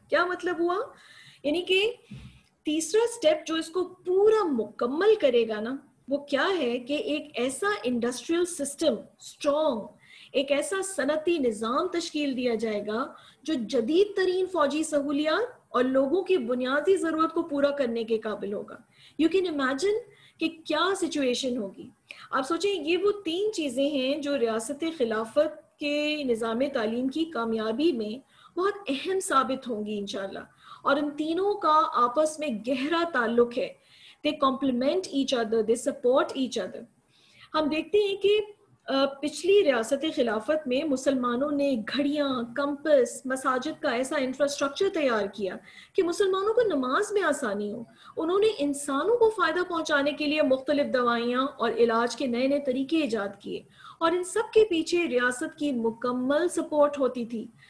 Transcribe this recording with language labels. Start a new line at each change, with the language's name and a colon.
Urdu: کیا مطلب ہوا؟ یعنی کہ تیسرا سٹیپ جو اس کو پورا مکمل کرے گا نا، وہ کیا ہے کہ ایک ایسا انڈسٹریل سسٹم اسٹرانگ، ایک ایسا صنعتی نظام تشکیل دیا جائے گا جو جدید ترین فوجی سہولیات اور لوگوں کی بنیادی ضرورت کو پورا کرنے کے قابل ہوگا.
English: you can imagine
Urdu: کہ کیا سچویشن ہوگی. آپ سوچیں یہ وہ 3 چیزیں ہیں جو ریاست خلافت کے نظام تعلیم کی کامیابی میں بہت اہم ثابت ہوں گی انشاءاللہ. اور ان تینوں کا آپس میں گہرا تعلق ہے.
English: they complement each other, they support each other.
Urdu: ہم دیکھتے ہیں کہ پچھلی ریاست خلافت میں مسلمانوں نے گھڑیاں، کمپس، مساجد کا ایسا انفراسٹرکچر تیار کیا کہ مسلمانوں کو نماز میں آسانی ہو. انہوں نے انسانوں کو فائدہ پہنچانے کے لیے مختلف دوائیاں اور علاج کے نئے نئے طریقے ایجاد کیے، اور ان سب کے پیچھے ریاست کی مکمل سپورٹ ہوتی تھی.